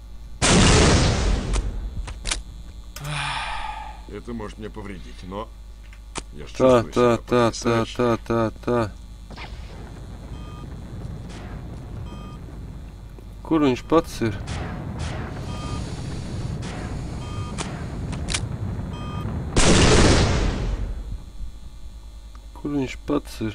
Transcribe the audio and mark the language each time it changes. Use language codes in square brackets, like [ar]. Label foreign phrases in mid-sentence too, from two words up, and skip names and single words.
[ru] Это может мне повредить, но Я ж [lv] Tā, [ru] чувствую [lv] tā, [ru] себя [lv] tā, tā, [ru] потрясающе. [lv] tā. Kur viņš pats ir? Kur viņš pats ir?